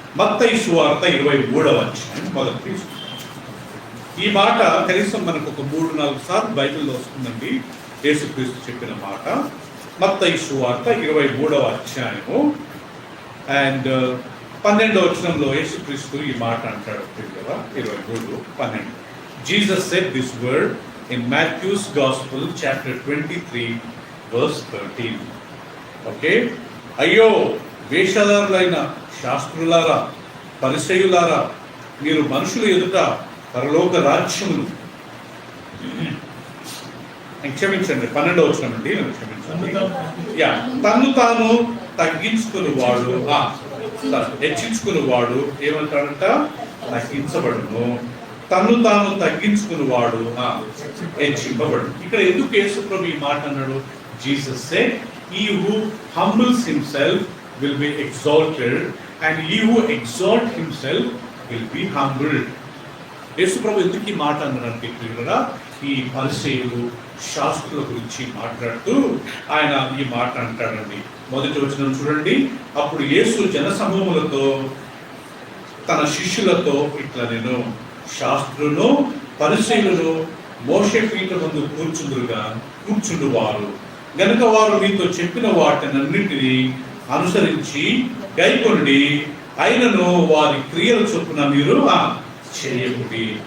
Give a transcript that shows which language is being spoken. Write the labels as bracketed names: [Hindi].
[Telugu] మత్తయి సువార్త 23వ అధ్యాయం మొదటి. ఈ మాట కనీసం మనకు ఒక 3-4 సార్లు బైబిల్లో వస్తుందండి. యేసుక్రీస్తు చెప్పిన మాట మత్తయి సువార్త 23వ అధ్యాయము అండ్ 12వ వచనంలో యేసుక్రీస్తు ఈ మాట అంటాడు ప్రియులరా. 23:12. [English] Jesus said this word in Matthew's Gospel chapter 23 verse 13. [Telugu] Okay, అయ్యో వేషధారులైన శాస్త్రులారా, పరిసయ్యులారా, మీరు మనుషుల ఎదుట పరలోక రాజ్యమును, క్షమించండి 12వ వచనం అండి, క్షమించండి. తను తాను తగ్గించుకుని వాడు హెచ్చించుకుని వాడు ఏమంటాడంట, తగ్గించబడును. తను తాను తగ్గించుకుని వాడు హెచ్చింపబడు. ఇక్కడ ఎందుకు యేసు ప్రభు ఈ మాట అన్నాడు? [English] Jesus said, he who humbles himself will be exalted and he who exalts himself will be humbled. [Telugu] యేసు ప్రభు ఎందుకు ఈ మాట అన్నాడంటే ప్రియులారా, ఈ పరిసయ్యులు శాస్త్రుల గురించి మాట్లాడుతూ ఆయన ఈ మాట అంటాడండి. మొదటి వచనం చూడండి. అప్పుడు యేసు జనసమూహములతో తన శిష్యులతో ఇట్లా, నేను శాస్త్రులను పరిసయ్యులను మోషే పీఠం ముందు కూర్చుండువారు గనుక వారు మీతో చెప్పిన వాటినన్నింటినీ అనుసరించి గైకొండి, అయినను వారి క్రియల చొప్పున మీరు చేయకుడి.